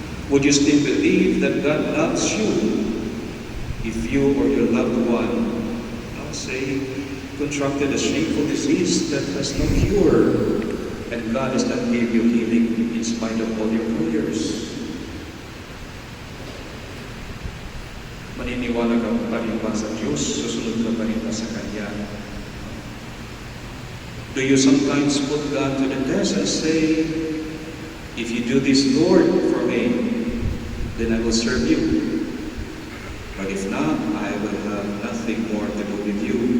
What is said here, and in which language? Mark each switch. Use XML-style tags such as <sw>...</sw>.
<en>Would you still believe that God loves you if you or your loved one, say, contracted a shameful disease that has no cure, and God does not give you healing in spite of all your prayers?</en> <tl>Maniniwala ka pa rin ba sa Diyos? Susunod ka pa rin ba sa Kanya?</tl> <en>Do you sometimes put God to the test and say, if you do this, Lord, for me, then I will serve you. But if not, I will have nothing more to do with you.</en>